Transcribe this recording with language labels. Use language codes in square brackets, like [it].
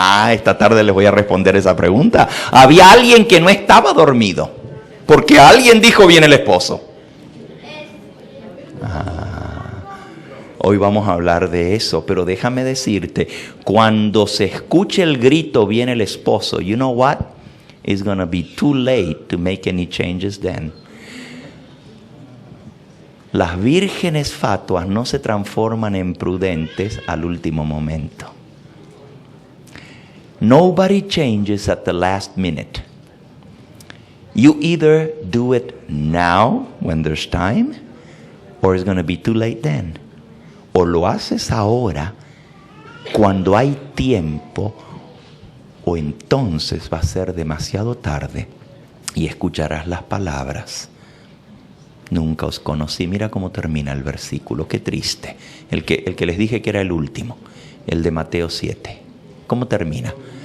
[es] Esta tarde les voy a responder esa pregunta. Había alguien que no estaba dormido, porque alguien dijo: viene el esposo. Hoy vamos a hablar de eso, pero déjame decirte, cuando se escuche el grito: viene el esposo, [en] you know what? It's going to be too late to make any changes then. [es] Las vírgenes fatuas no se transforman en prudentes al último momento. [en] Nobody changes at the last minute. You either do it now when there's time, or it's going to be too late then. [es] O lo haces ahora cuando hay tiempo, o entonces va a ser demasiado tarde y escucharás las palabras: nunca os conocí. Mira cómo termina el versículo, qué triste. El que les dije que era el último, el de Mateo 7. ¿Cómo termina?